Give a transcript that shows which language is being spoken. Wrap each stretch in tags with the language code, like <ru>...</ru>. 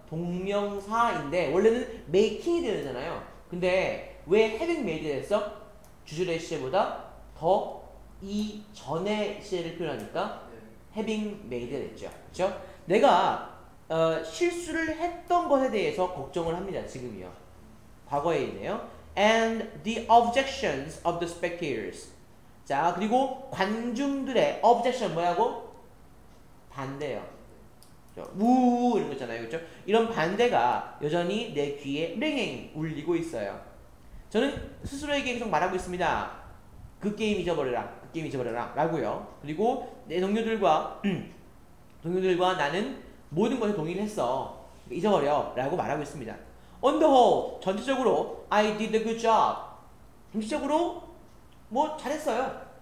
<ko>동명사인데 원래는 making이 되잖아요. 근데 왜 having made 됐어? 주절의 시제보다 더 이 전의 시제를 표현하니까 having made 됐죠. 그렇죠? 내가 실수를 했던 것에 대해서 걱정을 합니다. 지금이요. 과거에 있네요.</ko> <en>And the objections of the spectators.</en> <ko>자, 그리고 관중들의 objection 뭐라고? 반대요. 우우 이런 거 있잖아요. 그렇죠? 이런 반대가 여전히 내 귀에 링 울리고 있어요. 저는 스스로에게 계속 말하고 있습니다. 그 게임 잊어버려라. 그 게임 잊어버려라. 라고요. 그리고 내 동료들과 나는 모든 것에 동의를 했어. 잊어버려. 라고 말하고 있습니다.</ko> <en>On the whole,</en> <ko>전체적으로</ko> <en>I did a good job.</en> <ko>전체적으로 뭐 잘했어요.</ko>